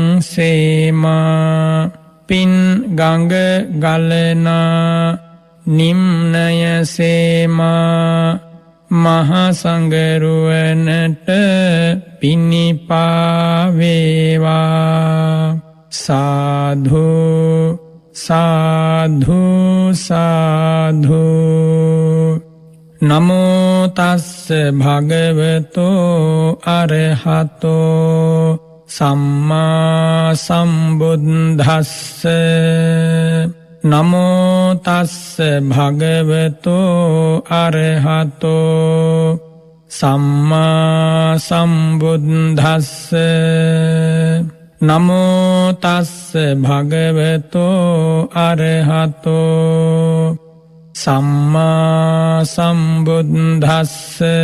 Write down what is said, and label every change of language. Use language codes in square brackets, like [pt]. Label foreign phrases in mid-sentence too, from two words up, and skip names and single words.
[si] සේමා පින් ගඟ ගලනා නිම්නය සේමා මහසංගරුවනට පිණිපා වේවා සාධු සාධු සාධු [pi] නමෝ තස්ස භගවතෝ අරහතෝ සම්මා සම්බුද්දස්ස නමෝ තස්ස භගවතෝ අරහතෝ සම්මා සම්බුද්දස්ස නමෝ තස්ස භගවතෝ අරහතෝ සම්මා සම්බුද්දස්ස